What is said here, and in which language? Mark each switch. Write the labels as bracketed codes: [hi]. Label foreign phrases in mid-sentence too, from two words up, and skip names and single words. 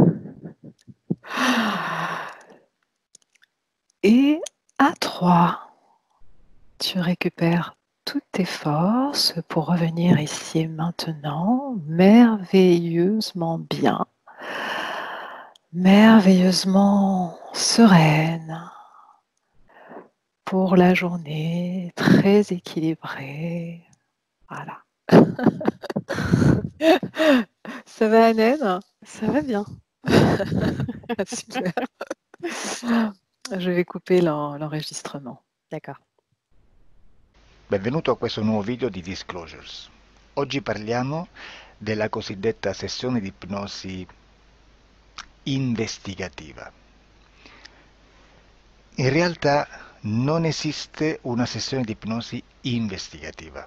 [fr] Et à 3, tu récupères toutes tes forces pour revenir ici et maintenant, merveilleusement bien, merveilleusement sereine pour la journée, très équilibrée. Voilà. Ça va, Annette? Ça va bien. Super. Je vais couper l'enregistrement. D'accord. [it] Benvenuto a questo nuovo video di Disclosures. Oggi parliamo della cosiddetta sessione di ipnosi investigativa. In realtà non esiste una sessione di ipnosi investigativa.